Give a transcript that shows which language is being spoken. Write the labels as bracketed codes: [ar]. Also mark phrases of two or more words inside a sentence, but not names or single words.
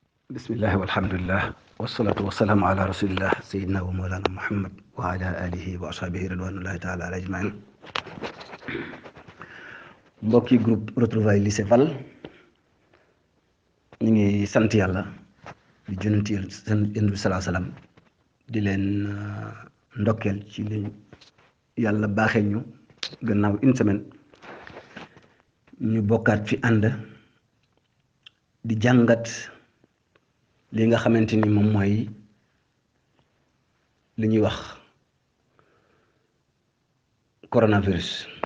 [ar] بسم الله والحمد لله والصلاة والسلام على رسول الله سيدنا ومولانا محمد وعلى آله وأصحابه رضوان الله تعالى على أجمعين. [wo] mbokki groupe retrouvailles lycée Val ñu ngi sant yàlla di junanti seen bi salaa salaam di leen ndokkeel ci li yàlla baaxee ñu gannaaw [fr] une semaine [wo] ñu bokkaat fi ànd di jàngat li nga xamante ni moom mooy li ñuy wax coronavirus.